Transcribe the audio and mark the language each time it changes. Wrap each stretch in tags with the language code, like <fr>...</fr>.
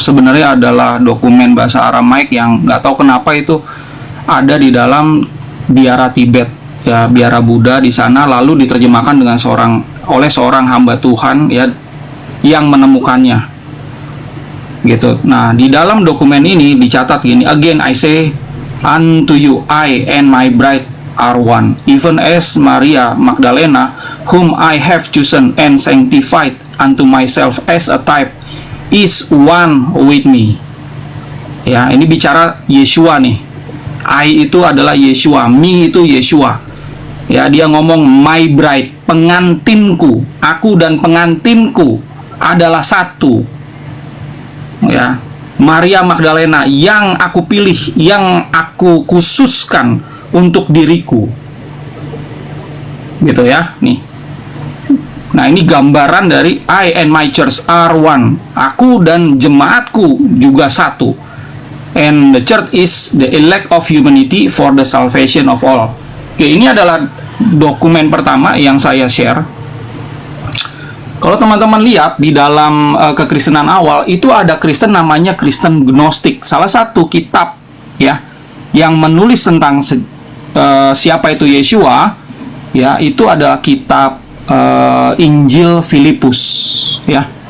<id>Sebenarnya adalah dokumen bahasa Aramaik yang nggak tahu kenapa itu ada di dalam biara Tibet, ya, biara Buddha di sana, lalu diterjemahkan oleh seorang hamba Tuhan, ya, yang menemukannya, gitu. Nah, di dalam dokumen ini dicatat gini,</id> <en>again I say unto you, I and my bride are one, even as Maria Magdalena, whom I have chosen and sanctified unto myself as a type, is one with me.</en> <id>Ya, ini bicara Yeshua nih. I itu adalah Yeshua, me itu Yeshua. Ya, dia ngomong</id> <en>my bride,</en> <id>pengantinku, aku dan pengantinku adalah satu. Ya, Maria Magdalena yang aku pilih, yang aku khususkan untuk diriku, gitu ya, nih. Nah, ini gambaran dari</id> <en>I and my church are one.</en> <id>Aku dan jemaatku juga satu.</id> <en>And the church is the elect of humanity for the salvation of all.</en> <id>Oke, ini adalah dokumen pertama yang saya share. Kalau teman-teman lihat di dalam kekristenan awal itu ada Kristen namanya Kristen Gnostik. Salah satu kitab ya yang menulis tentang siapa itu Yeshua ya, itu adalah kitab Injil Filipus ya.</id>